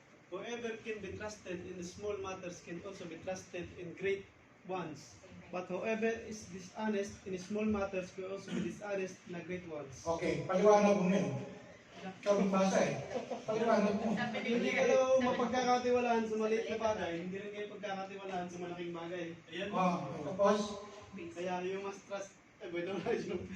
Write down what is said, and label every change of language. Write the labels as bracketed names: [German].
[English] Whoever can be trusted in the small matters can also be trusted in great ones. But whoever is dishonest in small matters will also be dishonest in the great ones. [Filipino] Okay, paliwanag mo yun. Ikaw magbasa eh. Paliwanag mo. Sabi ni Hindi Claire, kayo mapagkakatiwalaan sa maliit na bagay, hindi rin kayo pagkakatiwalaan sa malaking bagay. Tapos, [English] Kaya you must trust, bueno, yung